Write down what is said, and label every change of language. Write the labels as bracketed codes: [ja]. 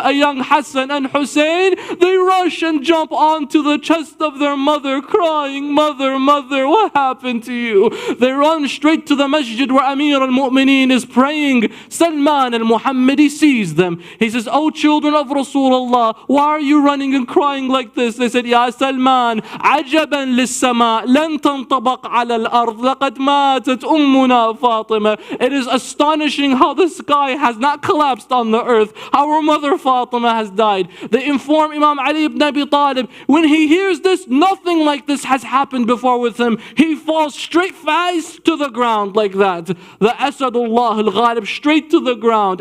[en] A young Hassan and Hussein, they rush and jump onto the chest of their mother, crying, Mother, mother, what happened to you? They run straight to the masjid where Amir al-Mu'mineen is praying. Salman al-Muhammadi sees them. He says, says, "Oh children of Rasulullah, why are you running and crying like this?" They said, [ar] "Ya Salman, عجبا للسماء لن تنطبق على الأرض لقد ماتت أمنا فاطمة." [en] It is astonishing how the sky has not collapsed on the earth. Our mother Fatima has died. They inform Imam Ali ibn Abi Talib, when he hears this, nothing like this has happened before with him. He falls straight face to the ground like that. The Asadullah al-Ghalib, straight to the ground.